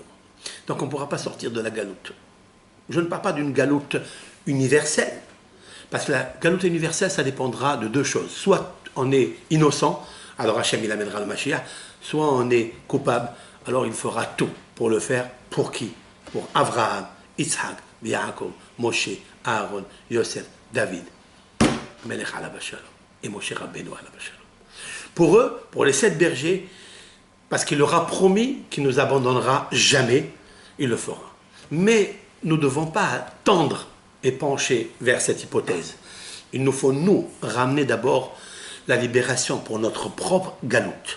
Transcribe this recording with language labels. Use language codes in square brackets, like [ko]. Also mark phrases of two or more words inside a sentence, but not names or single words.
[fr] Donc on ne pourra pas sortir de la galoute. Je ne parle pas d'une galoute universelle, parce que la galoute universelle, ça dépendra de deux choses. Soit on est innocent, alors Hachem il amènera le Mashiach, soit on est coupable, alors il fera tout pour le faire. Pour qui? Pour Abraham, Yitzhak, Yaakov, Moshe, Aaron, Yosef, David, [he] מלך עליו השלום, [fr] et [he] משה רבנו עליו השלום. [fr] Pour eux, pour les 7 bergers, parce qu'il leur a promis qu'il ne nous abandonnera jamais, il le fera. Mais nous ne devons pas tendre et pencher vers cette hypothèse. Il nous faut, nous, ramener d'abord la libération pour notre propre galoute.